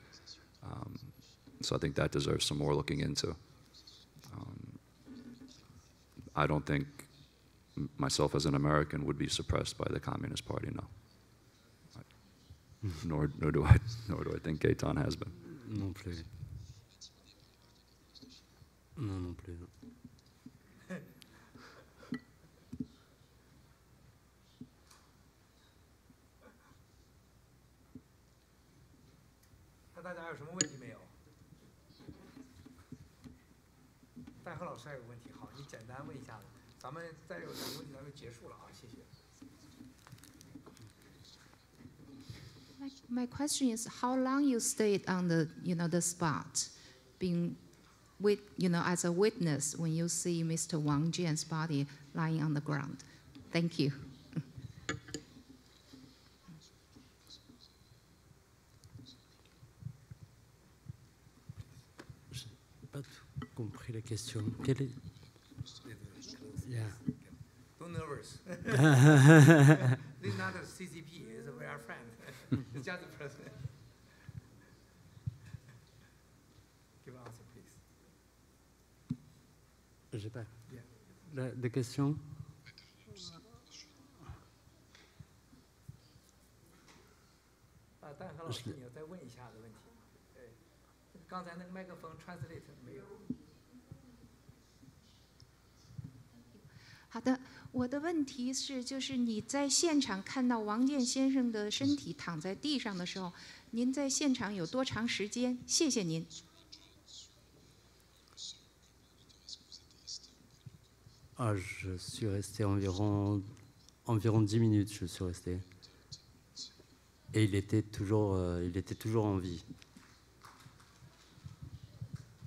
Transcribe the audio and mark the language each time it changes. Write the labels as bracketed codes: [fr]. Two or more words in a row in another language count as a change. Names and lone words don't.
[en] So I think that deserves some more looking into. I don't think myself as an American would be suppressed by the Communist Party, no. Nor do I think Gaetan has been. [fr] Non plus. Non plus. [zh] 那大家有什么问题没有？戴和老师还有问题，好，你简单问一下子，咱们再有两个问题咱就结束了啊，谢谢。 [en] My question is, how long you stayed on the, the spot, being with, as a witness when you see Mr. Wang Jian's body lying on the ground? Thank you. [fr] Compris la question. Quelle est... [en] Yeah. Don't nervous. This is not a CCP. It's a our friend. It's just the president. Give an answer, please. [fr] J'ai pas. La question. [zh] 戴和老师，你要再问一下的问题。刚才那个麦克风 translate 没有。好的，我的问题是，就是你在现场看到王健先生的身体躺在地上的时候，您在现场有多长时间？谢谢您。 [fr] Ah, je suis resté environ 10 minutes, je suis resté. Et il était toujours en vie.